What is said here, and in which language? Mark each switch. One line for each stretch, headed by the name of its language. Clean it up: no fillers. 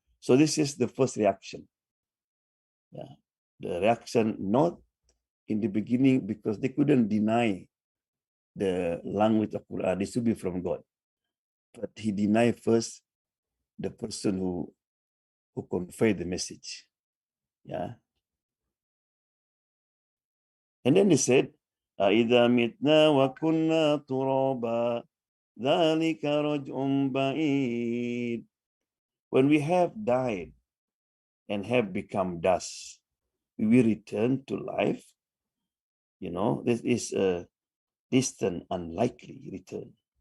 English: So this is the first reaction. Yeah. The reaction not in the beginning because they couldn't deny the language of Quran. This should be from God. But he denied first the person who conveyed the message. Yeah.
Arabic: And then he said, أَإِذَا مِتْنَا وَكُنَّا تُرَابًا ذَلِكَ رَجْعٌ بَعِيدٌ.
English: When we have died and have become dust, we will return to life. You know, this is a distant, unlikely return.